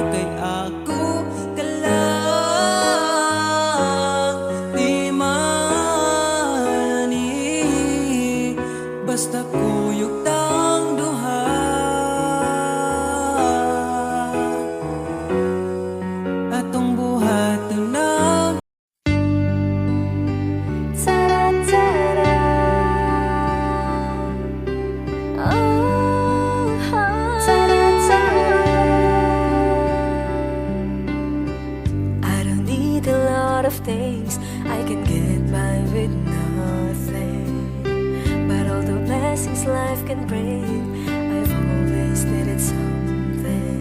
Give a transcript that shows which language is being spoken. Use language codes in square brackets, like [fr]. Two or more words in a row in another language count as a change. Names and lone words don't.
[ceb] Kay ako ka lang, di man basta kuyog tang duha. Atong buhat na Ta-da-ta-da. Oh, ta-da-ta-da. [en] I don't need a lot of things, I can get by with nothing. But all the blessings life can bring, I've always needed something.